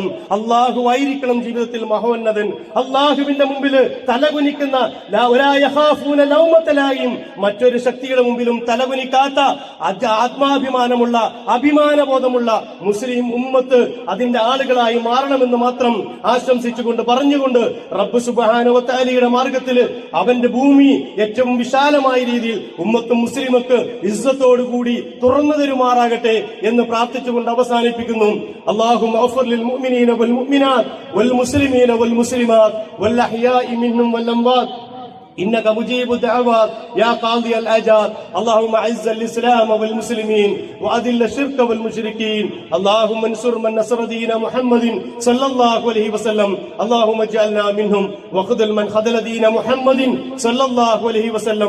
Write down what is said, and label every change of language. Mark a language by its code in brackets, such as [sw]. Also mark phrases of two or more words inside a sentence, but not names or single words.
[ml] അള്ളാഹു ആയിരിക്കണം ജീവിതത്തിൽ മഹോന്നതൻ. അള്ളാഹുവിന്റെ മുമ്പിൽ തലകുനിക്കുന്ന മറ്റൊരു ശക്തിയുടെ മുമ്പിലും തലകുനിക്കാത്ത ആത്മാഭിമാനമുള്ള അഭിമാനബോധമുള്ള മുസ്ലിം ഉമ്മത്ത് അതിന്റെ ആളുകളായി മാറണമെന്ന് മാത്രം ആശംസിച്ചുകൊണ്ട് പറഞ്ഞുകൊണ്ട് റബ്ബ് [ar] سبحانه وتعالى [ml] മാർഗത്തിൽ അവന്റെ ഭൂമി ഏറ്റവും വിശാലമായ രീതിയിൽ ഉമ്മത്തും മുസ്ലിമക്ക് ഇസ്സത്തോടുകൂടി തുറന്നു തരുമാറാകട്ടെ എന്ന് പ്രാർത്ഥിച്ചുകൊണ്ട് അവസാനിപ്പിക്കുന്നു. [ar] اللهم اغفر للمؤمنين والمؤمنات والمسلمين والمسلمات والأحياء منهم والأموات إنك مجيب الدعوات يا قاضي الحاجات. اللهم أعز الإسلام والمسلمين وأذل الشرك والمشركين. اللهم انصر من نصر دين محمد صلى الله عليه وسلم. اللهم اجعلنا منهم وخذل من خذل دين محمد صلى الله عليه وسلم.